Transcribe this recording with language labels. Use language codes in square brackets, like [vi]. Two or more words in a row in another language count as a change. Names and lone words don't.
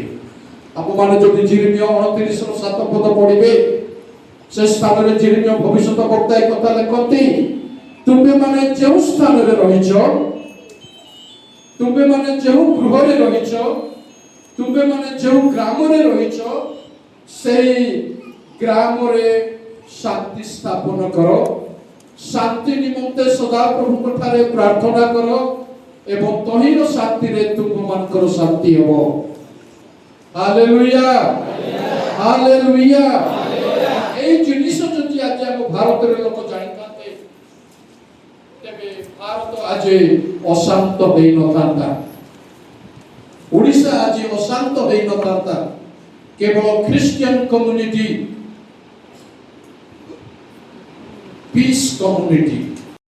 [or] ଆପଣମାନେ ଯଦି ଜିରିମିୟ 29:7 ପଦ ପଢିବେ, ସେ ସ୍ଥାନରେ ଜିରିମିୟ ଭବିଷ୍ୟତ ବକ୍ତା ଏ କଥା ଲେଖନ୍ତି, ତୁମେମାନେ ଯେଉଁ ସ୍ଥାନରେ ରହିଛ, ତୁମେମାନେ ଯେଉଁ ଗୃହରେ ରହିଛ, ତୁମେମାନେ ଯେଉଁ ଗ୍ରାମରେ ରହିଛ, ସେହି ଗ୍ରାମରେ ଶାନ୍ତି ସ୍ଥାପନ କର, ଶାନ୍ତି ନିମନ୍ତେ ସଦାପ୍ରଭୁଙ୍କ ଠାରେ ପ୍ରାର୍ଥନା କର ଏବଂ ତହିଁର ଶାନ୍ତିରେ ତୁମମାନଙ୍କର ଶାନ୍ତି ହେବ। ହାଲେଲୁୟା, ହାଲେଲୁୟା। ଏଇ ଜିନିଷ ଯଦି ଆଜି ଆମ ଭାରତରେ ଲୋକ ଜାଣିଥାନ୍ତେ, ତେବେ ଭାରତ ଆଜି ଅଶାନ୍ତ ହୋଇନଥାନ୍ତା, ଓଡ଼ିଶା ଆଜି ଅଶାନ୍ତ ହୋଇନଥାନ୍ତା। [en] କେବଳ Christian community, peace community